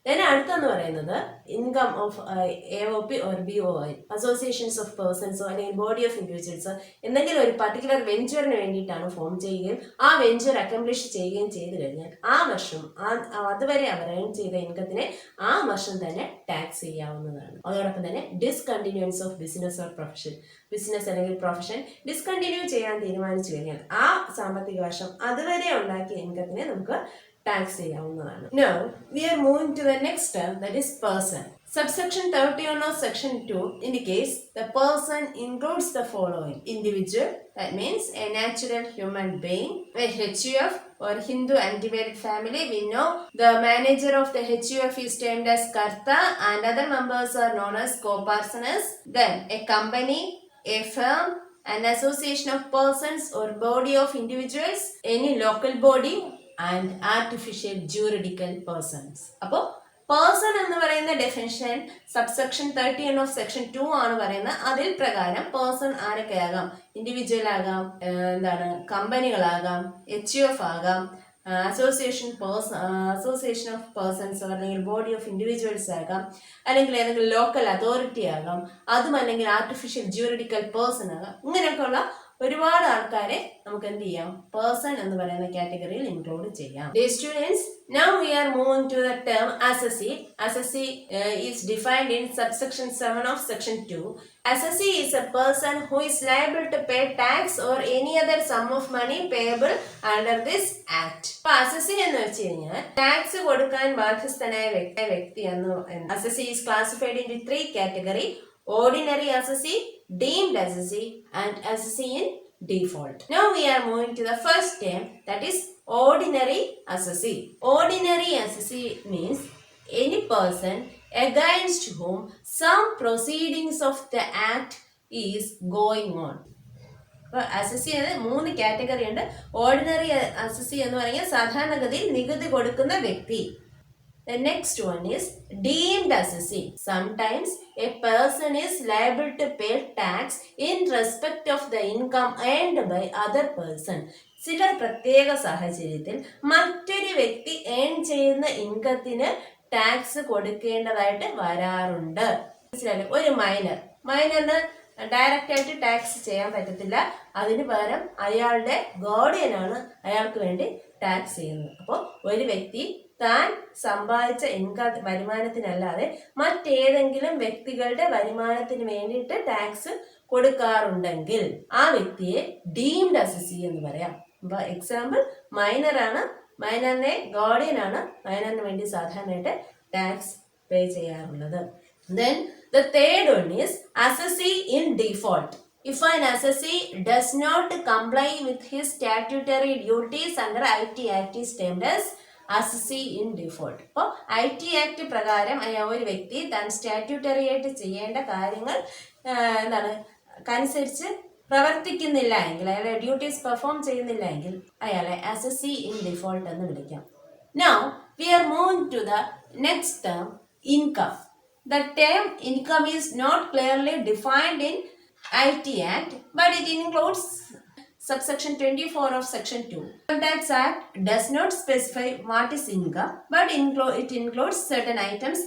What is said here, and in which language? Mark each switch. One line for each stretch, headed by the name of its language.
Malayalam: അടുത്തെന്ന് പറയുന്നത്
English: income of AOP or BOI,
Malayalam: associations of പേഴ്സൺസോ അല്ലെങ്കിൽ ബോഡി ഓഫ് ഇൻഡിവിജ്വൽസോ എന്തെങ്കിലും ഒരു പർട്ടിക്കുലർ വെഞ്ചറിന് വേണ്ടിയിട്ടാണ് ഫോം ചെയ്യുകയും ആ വെഞ്ചർ അക്കംപ്ലിഷ് ചെയ്യുകയും ചെയ്തു കഴിഞ്ഞാൽ ആ വർഷം അതുവരെ അവർ ഏൺ ചെയ്ത ഇൻകത്തിനെ ആ വർഷം തന്നെ ടാക്സ് ചെയ്യാവുന്നതാണ്. അതോടൊപ്പം തന്നെ
English: discontinuance of business or profession,
Malayalam: business അല്ലെങ്കിൽ പ്രൊഫഷൻ ഡിസ്കണ്ടിന്യൂ ചെയ്യാൻ തീരുമാനിച്ചു കഴിഞ്ഞാൽ ആ സാമ്പത്തിക വർഷം അതുവരെ ഉണ്ടാക്കിയ ഇൻകത്തിനെ നമുക്ക് ടാക്സ് ചെയ്യാവുന്നതാണ്.
English: Now we are moving to the next term, that is person. Subsection 31 of section 2 indicates the person includes the following: individual, that means a natural human being, a HUF or Hindu undivided family. We know the manager of the HUF is termed as Karta and other members are known as co-partners. Then a company, a firm, an association of persons or body of individuals, any local body and artificial juridical persons.
Malayalam: അപ്പോൾ person എന്ന് പറയുന്ന definition subsection 31 of section 2 ആണ് പറയുന്നത്. അതിൽ പ്രകാരം person ആരൊക്കെ ആകാം, individual ആകാം, കമ്പനികളാകാം, HUF ആകാം, അസോസിയേഷൻ ഓഫ് പേഴ്സൺസ് അല്ലെങ്കിൽ ബോഡി ഓഫ് ഇൻഡിവിജ്വൽസ് ആകാം, അല്ലെങ്കിൽ ഏതെങ്കിലും ലോക്കൽ അതോറിറ്റി ആകാം, അതും അല്ലെങ്കിൽ ആർട്ടിഫിഷ്യൽ ജൂറിഡിക്കൽ പേഴ്സൺ ആകാം. ഇങ്ങനെയൊക്കെയുള്ള ഒരുപാട് ആൾക്കാരെ നമുക്ക് എന്ത് ചെയ്യാം, പേഴ്സൺ എന്ന് പറയുന്ന കാറ്റഗറിയിൽ ഇൻക്ലൂഡ് ചെയ്യാം.
English: Dear students, now we are moving to the term assessee. Assessee is defined in subsection 7 of section 2. Assessee is a person who is liable to pay tax or any other sum of money payable under this act.
Malayalam: അപ്പോൾ assessee എന്ന് വെച്ച് കഴിഞ്ഞാൽ tax കൊടുക്കാൻ ബാധ്യസ്ഥനായ വ്യക്തി എന്ന്.
English: Assessee is classified into 3 categories: ordinary assessee, deemed assessee and assessee in default. Now we are moving to the first term, that is ordinary assessee. Ordinary assessee means any person against whom some proceedings of the act is going on.
Malayalam: അപ്പോൾ assessee എന്ന 3 category ഉണ്ട്. Ordinary assessee എന്ന് പറഞ്ഞാൽ സാധാരണഗതിയിൽ നികുതി കൊടുക്കുന്ന വ്യക്തി.
English: The next one is deemed assessee. Sometimes a person is liable to pay tax in respect of the income earned by other person.
Malayalam: ചില പ്രത്യേക സാഹചര്യത്തിൽ മറ്റൊരു വ്യക്തി ഏൺ ചെയ്യുന്ന ഇൻകത്തിന് ടാക്സ് കൊടുക്കേണ്ടതായിട്ട് വരാറുണ്ട്. ഒരു മൈനറിന് ഡയറക്റ്റ് ആയിട്ട് ടാക്സ് ചെയ്യാൻ പറ്റത്തില്ല. അതിന് പകരം അയാളുടെ ഗാർഡിയനാണ് അയാൾക്ക് വേണ്ടി ടാക്സ് ചെയ്യുന്നത്. അപ്പോൾ ഒരു വ്യക്തി താൻ സമ്പാദിച്ച വരുമാനത്തിനല്ലാതെ മറ്റേതെങ്കിലും വ്യക്തികളുടെ വരുമാനത്തിന് വേണ്ടിയിട്ട് ടാക്സ് കൊടുക്കാറുണ്ടെങ്കിൽ ആ വ്യക്തിയെ ഡീംഡ് അസസി എന്ന് പറയാം. അപ്പൊ എക്സാമ്പിൾ മൈനറാണ്, മൈനറിനെ ഗാർഡിയനാണ് മൈനറിന് വേണ്ടി സാധാരണയായിട്ട് ടാക്സ് പേ ചെയ്യാറുള്ളത്.
English: Then the third one is assessee in default. If an assessee does not comply with his statutory duties under IT Act is termed as assessee in default.
Malayalam: അപ്പോൾ IT act പ്രകാരം ഒരു വ്യക്തി താൻ statutory ആയിട്ട് ചെയ്യേണ്ട കാര്യങ്ങൾ എന്താണ് അനുസരിച്ച് പ്രവർത്തിക്കുന്നില്ല എങ്കിൽ, അയാളെ ഡ്യൂട്ടീസ് പെർഫോം ചെയ്യുന്നില്ല എങ്കിൽ അയാളെ അസസി ഇൻ ഡിഫോൾട്ട് എന്ന് വിളിക്കാം.
English: Now we are moving to the next term, income. The term income is not clearly defined in IT Act, but it includes subsection 24 of section 2. Income Tax Act does not specify what is income, but it includes certain items.